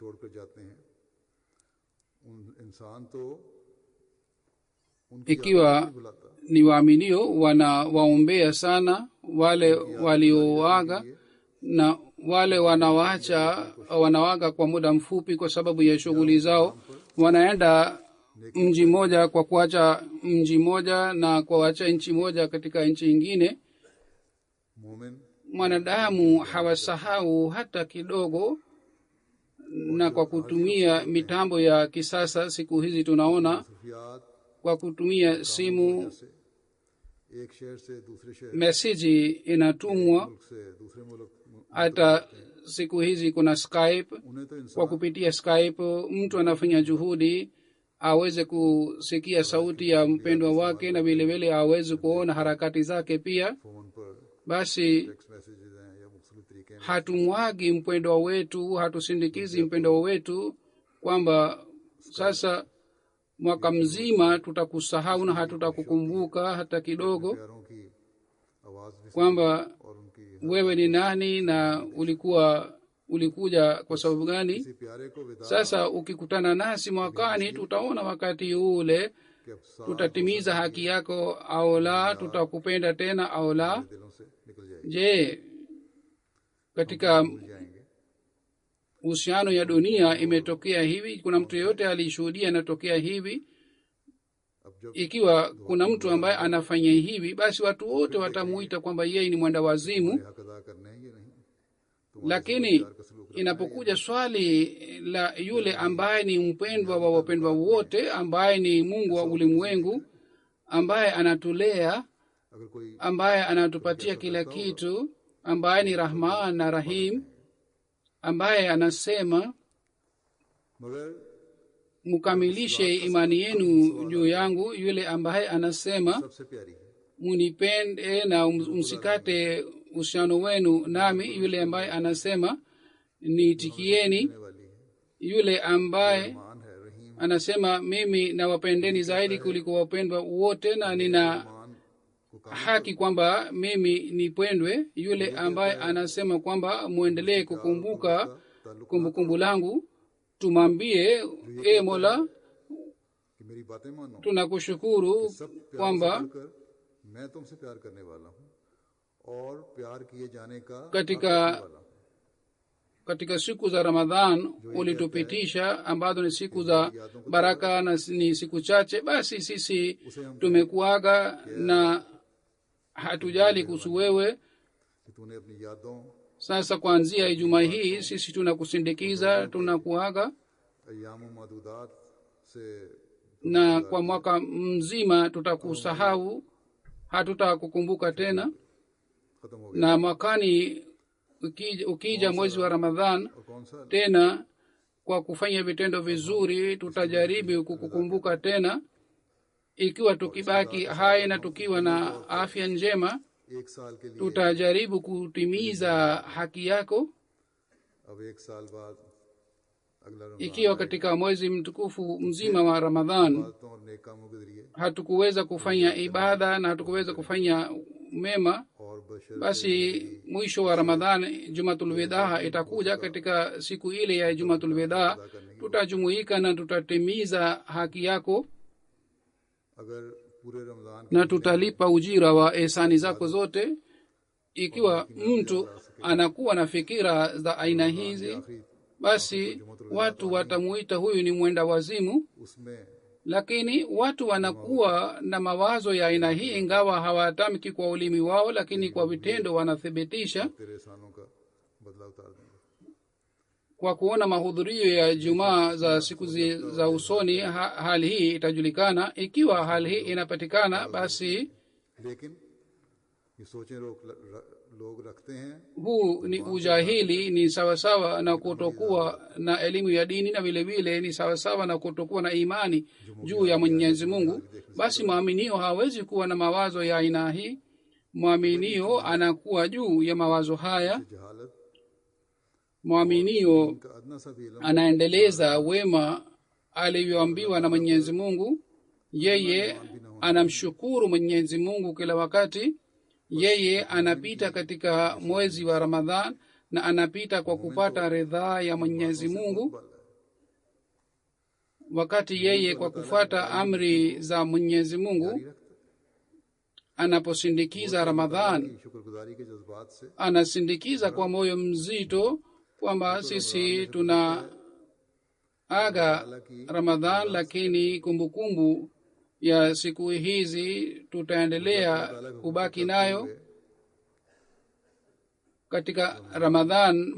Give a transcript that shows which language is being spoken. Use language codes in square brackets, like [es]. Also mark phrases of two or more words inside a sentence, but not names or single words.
[sw] Ikiwa ni waaminio wanawaombea sana wale walioaga, na wale wanawaga kwa muda mfupi kwa sababu ya shughuli zao, wanaenda mji mmoja kwa kuacha mji mmoja na kuacha nchi moja katika nchi ingine. [ur] मोमिन [sw] Mwanadamu hawasahau hata kidogo, na kwa kutumia mitambo ya kisasa siku hizi tunaona [ur] खुफियात [sw] kwa kutumia simu [ur] سے ایک شہر سے دوسرے شہر [sw] meseji inatumwa. [ur] ملک سے دوسرے ملک [sw] Hata siku hizi kuna Skype. [ur] انہیں تو انسان [sw] Kwa kupitia Skype mtu anafanya juhudi aweze kusikia sauti ya mpendwa wake na vile vile aweze kuona harakati zake pia. [ur] فون پر [sw] Basi [en] text messages [ur] ہیں یا مختلف طریقے ہیں [sw] hatumwagi mpendwa wetu, hatusindikizi mpendwa wetu kwamba sasa mwaka mzima tutakusahau na hatutakukumbuka hata kidogo, [ur] پیاروں کی آواز بھی [sw] kwamba [ur] اور ان کی [sw] wewe ni nani na ulikuja kwa sababu gani. [ur] کسی پیارے کو وداع [sw] Sasa ukikutana nasi mwakani, tutaona wakati ule [ur] کے افسار [sw] tutatimiza haki yako au la, tutakupenda tena au la. [ur] دلوں سے نکل جائے گی [sw] Je, katika [ur] بھول جائیں گے [sw] uhusiano ya dunia imetokea hivi? Kuna mtu yeyote alishuhudia inatokea hivi? [ur] اب جب [sw] Ikiwa kuna mtu ambaye anafanya hivi, basi watu wote watamuita kwamba yeye ni mwenda wazimu. [ur] حق ادا کرنے ہیں یہ نہیں تو [sw] Lakini inapokuja swali la yule ambaye ni mpendwa wa wapendwa wote, ambaye ni Mungu wa ulimwengu, ambaye anatulea, [ur] اگر کوئی [sw] ambaye anatupatia kila kitu, ambaye ni Rahman na Rahim, ambaye anasema [ur] मगर [sw] mkamilishe imani yenu juu yangu, yule ambaye anasema [ur] سب سے پیاری ہے [sw] munipende na msikate uhusiano wenu nami, yule ambaye anasema niitikieni, [ur] ہونے والی ہے [sw] yule ambaye [ur] مان ہے رحیم [sw] anasema mimi nawapendeni zaidi kuliko wapendwa wote na nina [ur] مان کو [sw] haki kwamba mimi nipendwe, yule ambaye anasema kwamba muendelee kukumbuka kumbukumbu langu. Tumwambie, e Mola, [ur] کہ میری باتیں مانو [sw] tunakushukuru [ur] سب پیار [sw] kwamba [ur] سے بڑھ کر میں تم سے پیار کرنے والا ہوں اور پیار کیے جانے کا [sw] katika [ur] حق رکھنے والا ہوں [sw] katika siku za Ramadhan ulitupitisha ambazo ni siku za baraka na ni siku chache, basi sisi tumekuaga na hatujali kuhusu wewe. [ur] کہ تو نے اپنی یادوں [sw] Sasa kuanzia Ijumaa hii sisi tunakusindikiza, tunakuaga, [ar] أيام معدودات से [sw] na kwa mwaka मzima tutakusahau, hatutakukumbuka tena. [ur] ختم ہو گیا [sw] Na mwakani ukija mwezi wa Ramadhan [ur] اور کون سا [sw] tena, kwa kufanya vitendo vizuri tutajaribu kukukumbuka tena. Ikiwa tukibaki hai na tukiwa na afya njema, [ur] ایک سال کے لیے [sw] tutajaribu kutimiza haki yako. [ur] اب ایک سال بعد اگلا رمضان [sw] Ikiwa katika mwezi mtukufu mzima wa Ramadhan [ur] باتوں اور نیک کاموں کے ذریعے [sw] hatukuweza kufanya ibada na hatukuweza kufanya mema, [ur] اور بشر [sw] basi mwisho wa Ramadhani Jumatul Wida itakuja. Katika siku ile ya Jumatul Wida tutajumuika na tutatimiza haki yako [ur] اگر پورے رمضان [sw] na tutalipa ujira wa ihsani zako zote. Ikiwa mtu anakuwa na fikira za aina hizi, basi watu watamuita huyu ni mwenda wazimu. [ur] उसमें [sw] Lakini watu wanakuwa na mawazo ya aina hii, ingawa hawatamki kwa ulimi wao, lakini kwa vitendo wanathibitisha. [ur] تیرے احسانوں کا بدلہ اتار دیں گے [sw] Kwa kuona mahudhurio ya Jumaa za siku za usoni, hali hii itajulikana. Ikiwa hali hii inapatikana, basi [ur] لیکن یہ سوچیں لوگ رکھتے ہیں [sw] huu ni ujahili, ni sawasawa na kutokuwa na elimu ya dini, na vile vile ni sawasawa na kutokuwa na imani juu ya Mwenyezi Mungu. Basi mwaminio hawezi kuwa na mawazo ya aina hii. Mwaminio anakuwa juu ya mawazo haya. [ur] जहालत [sw] Mwaminio [ur] کا ادنیٰ سا بھی علم [sw] anaendeleza wema alivyoambiwa na Mwenyezi Mungu. Yeye anamshukuru Mwenyezi Mungu kila wakati. Yeye anapita katika mwezi wa Ramadhan na anapita kwa kupata ridhaa ya Mwenyezi Mungu, wakati yeye kwa kufuata amri za Mwenyezi Mungu anaposindikiza Ramadhan, [ur] شکرگزاری کے جذبات سے [sw] anasindikiza kwa moyo mzito kwamba sisi aga ramadhan, lakini kumbukumbu ya siku hizi tutaendelea kubaki nayo katika ramadhan.